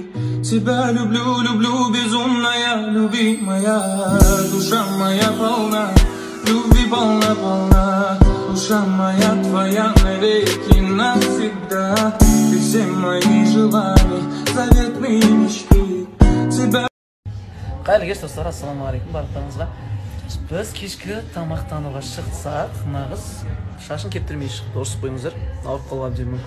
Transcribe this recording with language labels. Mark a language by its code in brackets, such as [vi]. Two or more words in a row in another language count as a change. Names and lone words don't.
[ru] Тебя люблю, люблю, безумная, любимая. Душа моя полна, любви полна. Душа моя твоя навеки, навсегда. Ты все мои желания, заветные мечты. Тебя... [kk] Қайырлы кеш достар, ассалаумағалейкум барлықтарыңызға. Біз кешкі тамақтануға шықсақ, нағыз шашын кептірмей шықты, дұрыс қойыңыздар, ауырып қалуы әбден мүмкін.